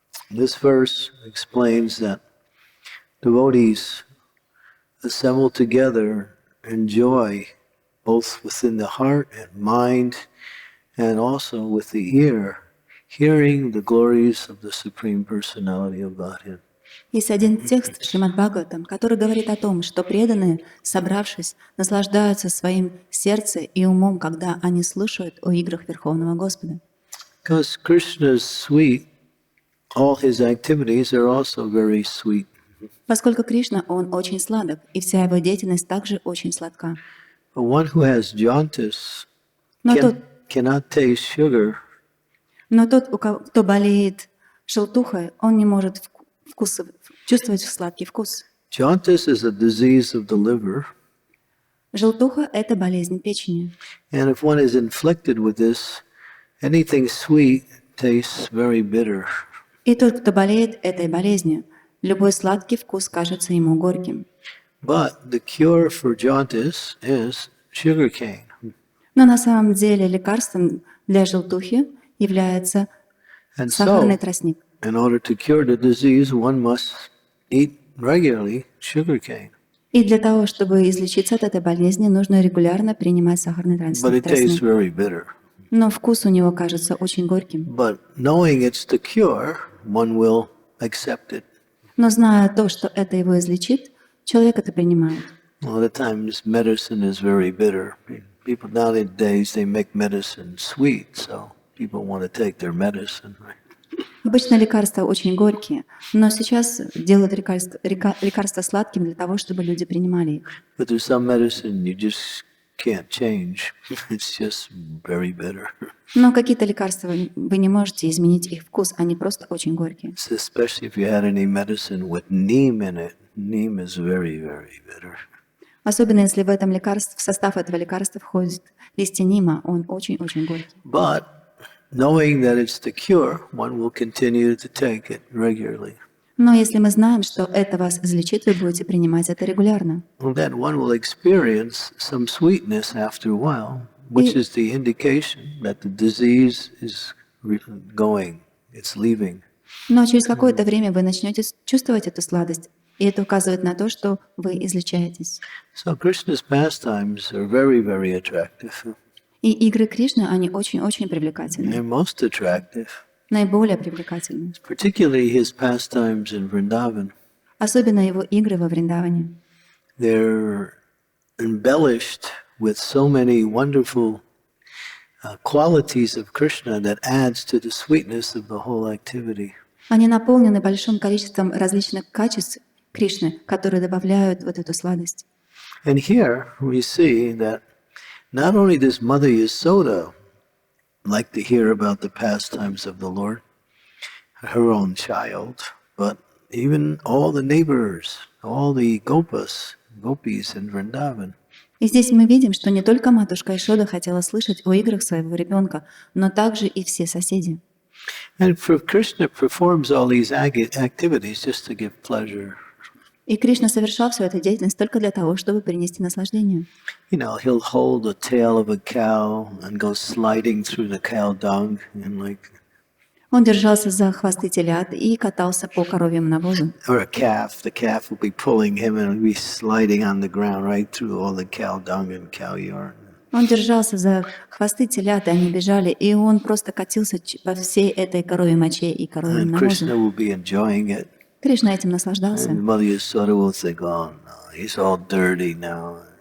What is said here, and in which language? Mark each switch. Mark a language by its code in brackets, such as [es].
[en] This verse explains that devotees assemble together in joy, both within the heart and mind, and also with the ear, hearing the glories of the Supreme Personality of Godhead. [ru] Есть один текст Шримад Бхагаватам, который говорит о том, что преданные, собравшись, наслаждаются своим сердцем и умом, когда они слушают о играх Верховного Господа. [en] Because Krishna is sweet, all his activities are also very sweet. [ru] Поскольку Кришна, он очень сладок, и вся его деятельность также очень сладка. [en] But one who has jaundice [ru] Но тот, [en] cannot taste sugar. [ru] кто болеет желтухой, он не может чувствовать сладкий вкус. [en] Jaundice is a disease of the liver. [ru] Желтуха – это болезнь печени. [en] And if one is inflicted with this, anything sweet tastes very bitter. [ru] И тот, кто болеет этой болезнью, любой сладкий вкус кажется ему горьким. [en] But the cure for jaundice is sugarcane. [ru] Но на самом деле лекарством для желтухи является [en] And [ru] сахарный [en] so, [ru] тростник. [en] in order to cure the disease, one must eat regularly sugarcane. [ru] И для того, чтобы излечиться от этой болезни, нужно регулярно принимать сахарный [en] But it tastes [ru] тростник. [en] very bitter. [ru] Но вкус у него кажется очень горьким. [en] But knowing it's the cure, one will accept it. [ru] Но зная то, что это его излечит, человек это принимает. [en] A lot of times medicine is very bitter. People nowadays, they make medicine sweet, so people want to take their medicine. Right? [ru] Обычно лекарства очень горькие, но сейчас делают лекарства сладким для того, чтобы люди принимали их. [en] But there's some medicine you just can't change. It's just very bitter. [ru] Но какие-то лекарства вы не можете изменить их вкус, они просто очень горькие. [en] Especially if you had any medicine with neem in it. Neem is very, very bitter. [ru] Особенно если в этом лекарстве, в состав этого лекарства входит листья нима, он очень-очень горький. [en] But knowing that it's the cure, one will continue to take it regularly. [ru] Но если мы знаем, что это вас излечит, вы будете принимать это регулярно. [en] Well, then one will experience some sweetness after a while, which is the indication that the disease is going, it's leaving. [ru] Но через какое-то время вы начнете чувствовать эту сладость, и это указывает на то, что вы излечаетесь. [en] So Krishna's pastimes are very, very attractive. [ru] И игры Кришны, они очень-очень привлекательны. [en] They're most attractive, [ru] Наиболее привлекательны. [en] particularly his pastimes in Vrindavan. [ru] Особенно его игры во Вриндаване. [en] They're embellished with so many wonderful qualities of Krishna that adds to the sweetness of the whole activity. [ru] Они наполнены большим количеством различных качеств Кришны, которые добавляют вот эту сладость. [en] And here we see that not only does Mother Yasoda like to hear about the pastimes of the Lord, her own child, but even all the neighbors, all the gopis in Vrindavan. [ru] И здесь мы видим, что не только матушка Ишода хотела слышать о играх своего ребенка, но также и все соседи. [en] And for Krishna performs all these activities just to give pleasure. [ru] И Кришна совершал всю эту деятельность только для того, чтобы принести наслаждение. [en] You know, he'll hold the tail of a cow and go sliding through the cow dung and like. [ru] Он держался за хвосты телят и катался по коровьему навозу. [en] Or a calf. The calf will be pulling him and he'll be sliding on the ground right through all the cow dung and cow urine. [ru] Он держался за хвосты телят, и они бежали, и он просто катился по всей этой коровьей моче и коровьему [en] And Krishna [ru] навозу. [en] will be enjoying it. [ru] Кришна этим наслаждался. [en] And Mother Yasoda will think, oh no, he's all dirty now.